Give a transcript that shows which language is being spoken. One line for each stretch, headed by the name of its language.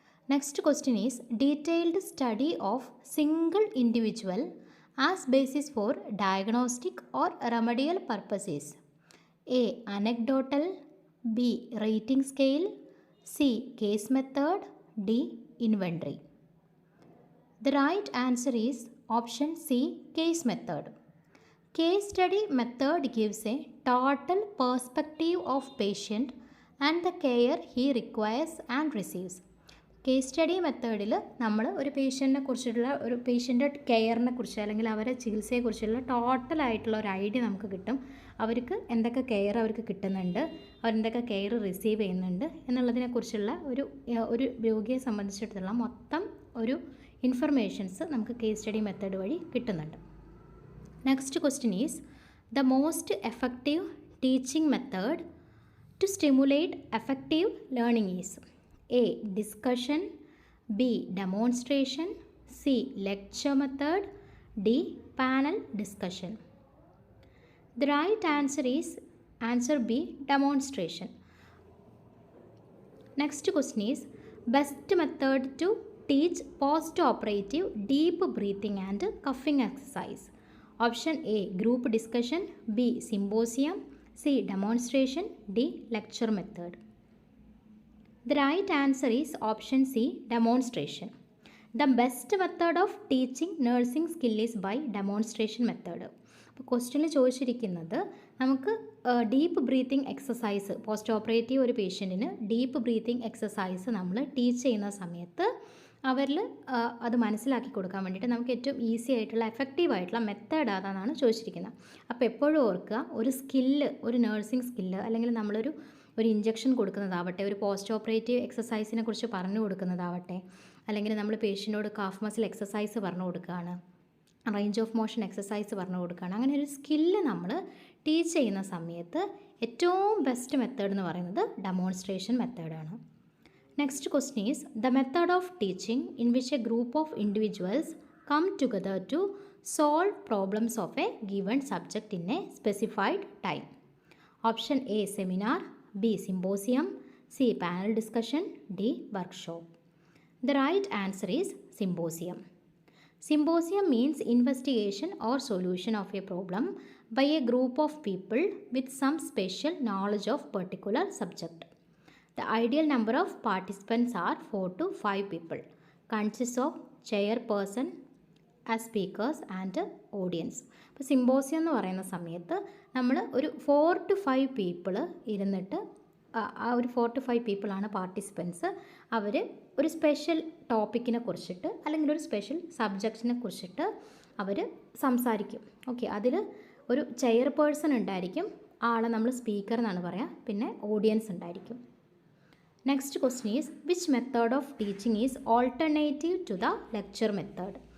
English: Next question is detailed study of single individual as basis for diagnostic or remedial purposes. A anecdotal, B rating scale, C case method, D inventory. The right answer is option C case method. Case study method gives a total perspective of patient and the care he requires and receives.
Malayalam: Case study മെത്തേഡിൽ നമ്മൾ ഒരു പേഷ്യൻറ്റിനെ കുറിച്ചുള്ള ഒരു പേഷ്യൻ്റെ കെയറിനെ കുറിച്ച് അല്ലെങ്കിൽ അവരെ ചികിത്സയെക്കുറിച്ചുള്ള ടോട്ടലായിട്ടുള്ള ഒരു idea നമുക്ക് കിട്ടും. അവർക്ക് എന്തൊക്കെ കെയർ അവർക്ക് കിട്ടുന്നുണ്ട്, അവരെന്തൊക്കെ കെയർ റിസീവ് ചെയ്യുന്നുണ്ട് എന്നുള്ളതിനെക്കുറിച്ചുള്ള ഒരു രോഗിയെ സംബന്ധിച്ചിടത്തോളം മൊത്തം ഒരു ഇൻഫർമേഷൻസ് നമുക്ക് കേസ് സ്റ്റഡി മെത്തേഡ് വഴി കിട്ടുന്നുണ്ട്.
English: Next question is the most effective teaching method to stimulate effective learning is A discussion, B demonstration, C lecture method, D panel discussion. The right answer is answer B demonstration. Next question is best method to teach post-operative deep breathing and coughing exercise. Option A group discussion, B symposium, C demonstration, D lecture method. The right answer is option C demonstration. The best method of teaching nursing skill is by demonstration method.
Malayalam: അപ്പോൾ ക്വസ്റ്റ്യനിൽ ചോദിച്ചിരിക്കുന്നത് നമുക്ക് deep breathing exercise post operative ഒരു പേഷ്യൻറ്റിന് deep breathing exercise നമ്മൾ teach ചെയ്യുന്ന സമയത്ത് അവരിൽ അത് മനസ്സിലാക്കി കൊടുക്കാൻ വേണ്ടിയിട്ട് നമുക്ക് ഏറ്റവും ഈസി ആയിട്ടുള്ള എഫക്റ്റീവ് ആയിട്ടുള്ള മെത്തേഡ് അതാണ് ചോദിച്ചിരിക്കുന്നത്. അപ്പോൾ എപ്പോഴും ഓർക്കുക, ഒരു സ്കില്ല്, ഒരു നഴ്സിംഗ് സ്കില്ല് അല്ലെങ്കിൽ നമ്മളൊരു ഇഞ്ചക്ഷൻ കൊടുക്കുന്നതാവട്ടെ, ഒരു പോസ്റ്റ് ഓപ്പറേറ്റീവ് എക്സസൈസിനെ കുറിച്ച് പറഞ്ഞു കൊടുക്കുന്നതാവട്ടെ, അല്ലെങ്കിൽ നമ്മൾ പേഷ്യൻറ്റിനോട് കാഫ് മസിൽ എക്സസൈസ് പറഞ്ഞു കൊടുക്കുകയാണ്, റേഞ്ച് ഓഫ് മോഷൻ എക്സസൈസ് പറഞ്ഞു കൊടുക്കുകയാണ്, അങ്ങനെ ഒരു സ്കില്ല് നമ്മൾ ടീച്ച് ചെയ്യുന്ന സമയത്ത് ഏറ്റവും ബെസ്റ്റ് മെത്തേഡ് എന്ന് പറയുന്നത് ഡെമോൺസ്ട്രേഷൻ മെത്തേഡാണ്.
English: Next question is the method of teaching in which a group of individuals come together to solve problems of a given subject in a specified time. Option A seminar, B symposium, C panel discussion, D workshop. The right answer is symposium. Symposium means investigation or solution of a problem by a group of people with some special knowledge of particular subject. The ideal number of participants are 4 to 5 people. Consists of chairperson as speakers and audience.
Malayalam: അപ്പോൾ symposium എന്ന് പറയുന്ന സമയത്ത് നമ്മൾ ഒരു 4 to 5 people ഇരുന്നിട്ട് ആ ഒരു 4 to 5 പീപ്പിളാണ് participants. അവർ ഒരു സ്പെഷ്യൽ ടോപ്പിക്കിനെ കുറിച്ചിട്ട് അല്ലെങ്കിൽ ഒരു സ്പെഷ്യൽ സബ്ജക്റ്റിനെ കുറിച്ചിട്ട് അവർ സംസാരിക്കും. ഓക്കെ, അതിൽ ഒരു ചെയർപേഴ്സൺ ഉണ്ടായിരിക്കും, ആളെ നമ്മൾ സ്പീക്കർ എന്നാണ് പറയുക, പിന്നെ ഓഡിയൻസ് ഉണ്ടായിരിക്കും.
English: Next question is which method of teaching is alternative to the lecture method?